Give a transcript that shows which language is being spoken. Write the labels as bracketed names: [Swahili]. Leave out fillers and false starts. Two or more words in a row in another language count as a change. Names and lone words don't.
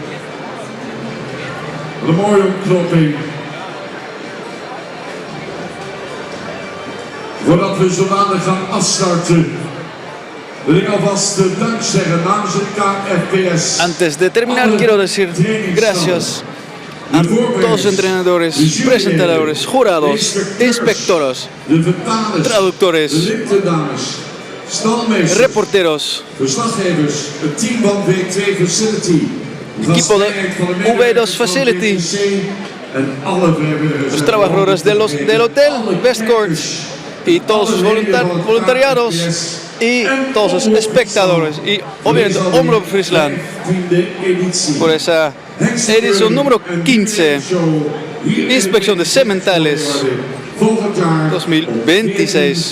[Dutch] Wat een mooie ontknoping. Voordat we zo dadelijk gaan afstarten, wil ik alvast dank zeggen namens het KFPS. [Spanish] Antes de terminar, quiero decir gracias a todos los entrenadores, presentadores, jurados, inspectores, [Dutch] de vertalers, [Spanish] traductores, [Dutch] de liptendames, stalmeesters, [Spanish] reporteros, [Dutch] verslaggevers, het team van V2 Facility, [Spanish] equipo de V2 Facility, [Dutch] en alle vrijwilligers, [Spanish] los trabajadores del hotel Westcourt y todos los voluntariados y todos los espectadores y obviamente Omroep Friesland por esa edición número 15, inspección de cementales 2026.